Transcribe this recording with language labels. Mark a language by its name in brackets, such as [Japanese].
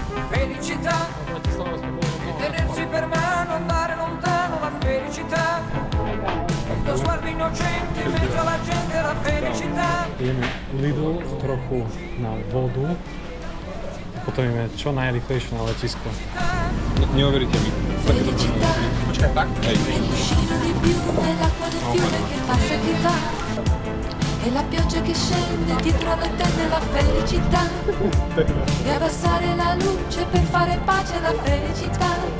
[Italian] Felicità, e tenersi per mano, andare lontano, la felicità. Lo sguardo innocente in mezzo alla gente, la felicità. [Slovak] Ideme Lidl trochu na vodu. Potom ideme čo najrýchlejšie na letisko. Neuveríte mi. Také to počkaj, tak? Hej. [Italian] Cuscino di più nell'acqua del fiume che passa e che va. E la pioggia che scende dietro alle tende la felicità. E abbassare la luce per fare pace alla felicità.